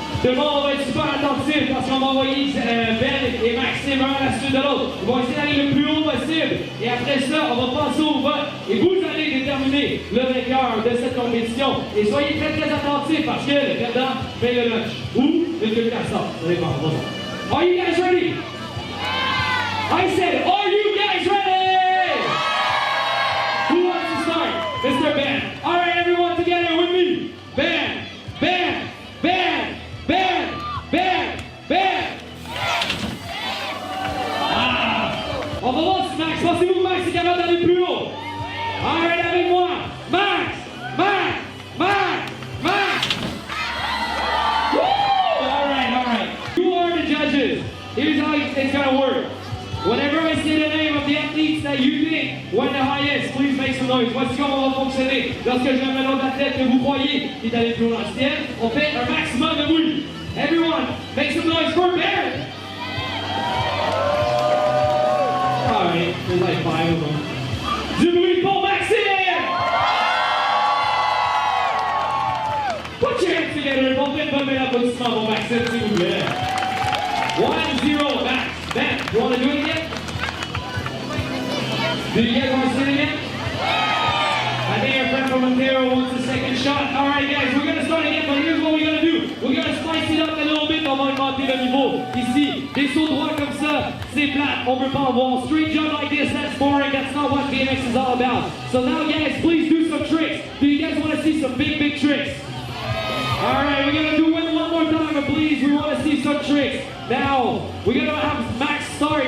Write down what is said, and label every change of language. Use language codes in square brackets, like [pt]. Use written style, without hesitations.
[fr] Tout le monde va être super attentif parce qu'on va envoyer Ben et Maxime un à la suite de l'autre. Ils vont essayer d'aller le plus haut possible. Et après ça, on va passer au vote. Et vous allez déterminer le vainqueur de cette compétition. Et soyez très très attentifs parce que le perdant paye le lunch. Ou une queue de castor. Ça dépend. [en] Are you guys ready? I said, are you guys ready? Who wants to start? Mr. Ben. All right, everyone together with me. Ben, Ben, Ben. Ben! Ben! Ben! Ah! [fr] On va voir si Max, pensez-vous que Max est capable d'aller plus haut? Alright, avec moi! Max! Max! Max! Max! Woo! [en] Alright. You are the judges. Here's how it's gonna work. Whenever I say the name of the athletes that you think went the highest, please make some noise. [fr] Voici comment on va fonctionner. Lorsque je vais mettre l'autre athlète que vous croyez qui est allé plus haut dans le ciel, on fait un maximum de bruit. [en] Everyone, make some noise for Ben! Alright, there's like 5 of them. [fr] Du bruit pour Maxime! [en] Put your hands together [fr] et on fait un bel applaudissement pour Maxime, s'il vous plaît. [en] 1-0, Max. Ben, you want to do it again? Do you guys want to say it again? I think our friend from Ontario wants a second shot. All right, guys, we're going to start again, but here's what we're going to do. We're going to spice it up a little bit. [fr] On va augmenter le niveau. Ici, des sauts droits comme ça, c'est plat. On veut pas avoir [en] straight jump like this. That's boring. That's not what BMX is all about. So now, guys, please do some tricks. Do you guys want to see some big tricks? All right, we're going to do it one more time, but please, we want to see some tricks. Now, we're going to have Max start.